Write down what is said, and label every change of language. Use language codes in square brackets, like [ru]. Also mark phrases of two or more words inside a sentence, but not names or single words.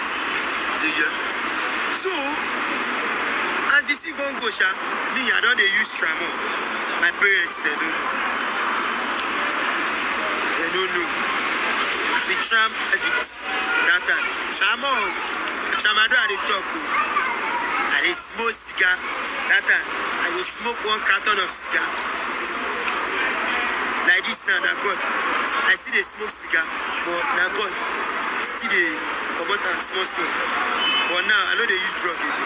[pcm] So as the thing gon' go, me I don't use Tramo. My parents they don't know. They don't know. The tram addicts that time. Tramadol I dey talk. I dey smoke cigar. That time I dey smoke 1 carton of cigar. Like this now, na God. I still dey smoke cigar, but na God still dey comot am small. But now I no dey use drug again.